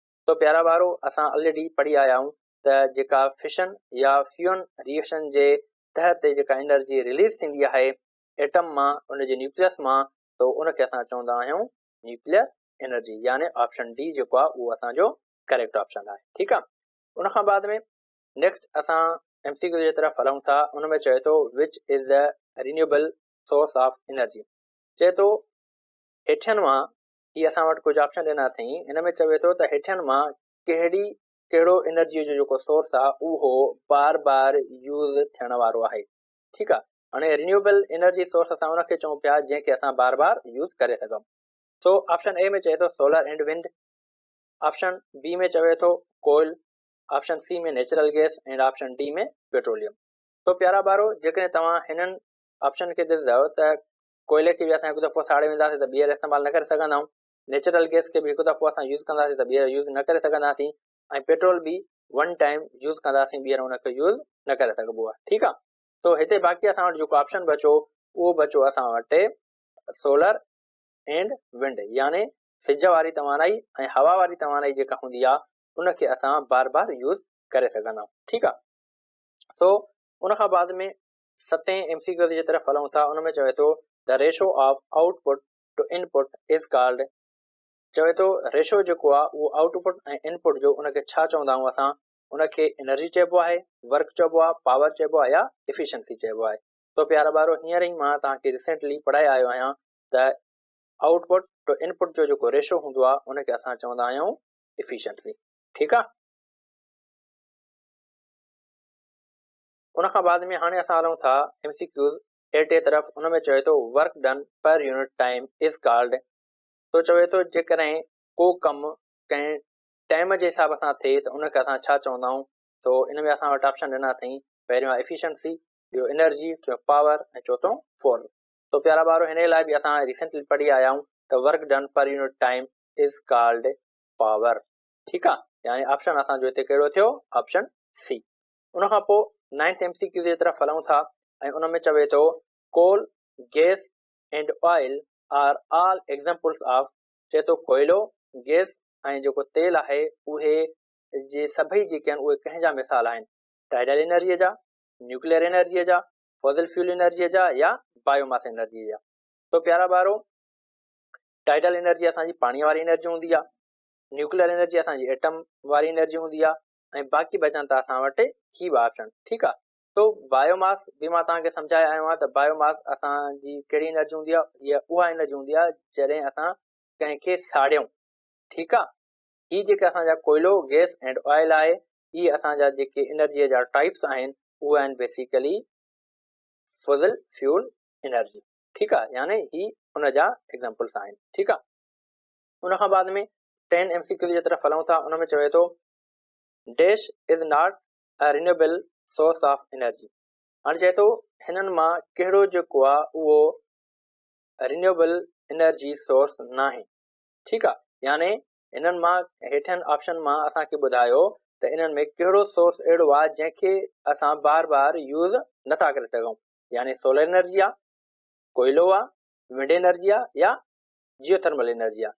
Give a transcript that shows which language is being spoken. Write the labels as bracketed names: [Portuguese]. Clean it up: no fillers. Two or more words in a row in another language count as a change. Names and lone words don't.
[Sindhi] तो प्यारा ॿारो असां ऑलरेडी पढ़ी आया आहियूं त जेका फिशन या [English] fusion reaction [Sindhi] जे तहत जेका एनर्जी रिलीज थींदी आहे एटम मां, उनजे न्यूक्लियस मां, तो उनखे असां चवंदा आहियूं [English] nuclear energy, [Sindhi] यानी [English] option D [Sindhi] जेको आहे उहो असांजो [English] correct option [Sindhi] आहे, ठीकु आहे। उनखां बाद में नेक्स्ट असां MCQ जे तरफ़ हलूं था। उन में चए थो [English] which is the renewable source of energy. [Sindhi] चए थो हेठियनि मां, ही असां वटि कुझु ऑप्शन ॾिना अथई, हिन में चवे थो त हेठियनि मां कहिड़ो एनर्जीअ जो जेको सोर्स आहे उहो बार बार यूज़ थियण वारो आहे, ठीकु आहे। हाणे [English] renewable energy source [Sindhi] असां उनखे चऊं पिया जंहिंखे असां बार बार यूज़ करे सघूं। सो [English] option A [Sindhi] में चए थो [English] solar and wind, option B [Sindhi] में चवे थो कोयल, [English] option C [Sindhi] में [English] natural gas and option D [Sindhi] में पेट्रोलियम। तो प्यारा ॿारो जेकॾहिं तव्हां हिननि ऑप्शन खे ॾिसंदव त कोयले खे बि असां हिकु दफ़ो साड़े वेंदासीं त ॿीहर इस्तेमालु न करे सघंदा आहियूं, नेचुरल गैस खे बि हिकु दफ़ो असां यूज़ कंदासीं त ॿीहर यूज़ न करे सघंदासीं, ऐं पेट्रोल बि 1 [English] time use [Sindhi] कंदासीं, ॿीहर हुनखे यूज़ न करे सघिबो आहे, ठीकु आहे। तो हिते बाक़ी असां वटि जेको ऑप्शन बचो उहो बचो असां वटि [English] solar and wind, [Sindhi] यानी सिज वारी तवानाई ऐं हवा वारी तवानाई जेका हूंदी आहे उनखे असां बार बार यूज़ करे सघंदा आहियूं, ठीकु आहे। सो उनखां बाद में 7 MCQ जे तरफ़ हलूं था। उन में चवे थो [English] the ratio of output to input is called. [Sindhi] चवे थो रेशो जेको आहे उहो आउटपुट ऐं इनपुट जो उनखे छा चवंदा आहियूं असां। उनखे एनर्जी चइबो आहे, वर्क चइबो आहे, पावर चइबो आहे या एफिशिएंसी चइबो आहे। तो प्यारा ॿारो हींअर ई मां तव्हांखे रिसेंटली पढ़ाए आयो आहियां त [English] output to input [Sindhi] जो जेको रेशो हूंदो आहे उनखे असां चवंदा आहियूं एफिशिएंसी। ठीकु आहे। उनखां बाद में हाणे असां हलूं था एमसीक्यूज़ 8 तरफ़। उन में चवे थो [English] work done per unit time is called. [Sindhi] तो चवे थो जेकॾहिं को कमु कंहिं टाइम जे हिसाब सां थिए त उनखे असां छा चवंदा आहियूं। तो इन में असां वटि ऑप्शन ॾिना अथई, पहिरियों एफिशिएंसी, ॿियो एनर्जी, टियों पावर ऐं चौथों फोर्स। तो प्यारा ॿारो हिन लाइ बि असां रिसेंटली पढ़ी आया आहियूं त [English] work done per unit time is called power. [Sindhi] ठीकु आहे, यानी ऑप्शन असांजो हिते कहिड़ो थियो, [English] option C. [Sindhi] उनखां पोइ 9th एमसीक्यू जे तरफ़ हलूं था ऐं उन में चवे थो [English] coal, gas and oil are all examples of. [Sindhi] चए थो कोयलो, गैस ऐं जेको तेल आहे उहे जे सभई जेके आहिनि उहे कंहिंजा मिसाल आहिनि, टाइडल एनर्जीअ जा, न्यूक्लियर एनर्जीअ जा, फॉसिल फ्यूल एनर्जीअ जा या बायोमास एनर्जीअ जा। तो प्यारा ॿारो [English] tidal energy [Sindhi] असांजी पाणीअ वारी एनर्जी हूंदी आहे, [English] nuclear energy [Sindhi] असांजी एटम वारी एनर्जी हूंदी आहे ऐं बाक़ी बचनि था असां वटि ही ऑप्शन। ठीकु आहे। तो बायोमास बि मां तव्हांखे सम्झाए आयो आहियां त बायोमास असांजी कहिड़ी एनर्जी हूंदी आहे, इहा उहा एनर्जी हूंदी आहे जॾहिं असां कंहिंखे साड़ियूं। ठीकु आहे। ही जेके असांजा कोयलो, [English] gas and oil [Sindhi] आहे, ही असांजा जेके एनर्जीअ जा टाइप्स आहिनि उहे आहिनि बेसिकली [English] fossil fuel energy. [Sindhi] ठीकु आहे, यानी ही उनजा एग्जाम्पल्स आहिनि। ठीकु आहे। उनखां बाद में 10 एमसीक्यू जे तरफ़ हलूं था। उन में चवे थो [English] dash is not a renewable source of energy. [Sindhi] हाणे चए थो हिननि मां कहिड़ो जेको आहे उहो [English] renewable energy source [Sindhi] न आहे। ठीकु आहे, यानी इन्हनि मां हेठियनि ऑप्शन मां असांखे ॿुधायो त इन्हनि में कहिड़ो सोर्स अहिड़ो आहे जंहिंखे असां बार बार यूज़ नथा करे सघूं, यानी [English] solar energy [Sindhi] आहे, कोयलो आहे, [English] wind energy [Sindhi] आहे या [English] geothermal energy [Sindhi] आहे।